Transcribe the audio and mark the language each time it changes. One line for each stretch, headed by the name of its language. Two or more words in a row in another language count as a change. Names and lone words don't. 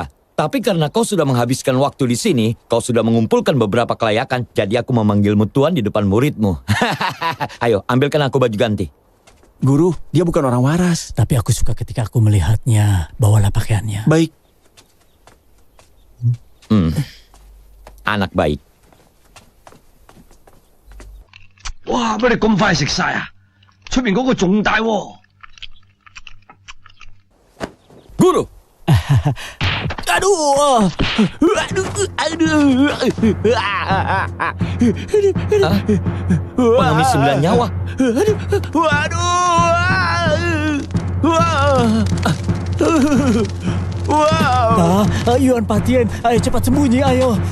Indonesian: Tapi karena kau sudah menghabiskan waktu di sini, kau sudah mengumpulkan beberapa kelayakan, jadi aku memanggilmu Tuan di depan muridmu. Ayo, ambilkan aku baju ganti. Guru, dia bukan orang waras. Tapi aku suka ketika aku melihatnya. Bawalah pakaiannya. Baik. Anak baik.
Cantonese: 哇！俾你咁快食晒啊！出面嗰個仲大喎。
Indonesian: Guru! Pengemis 9 nyawa. Yuan Patien, ayo cepat sembunyi, ayo.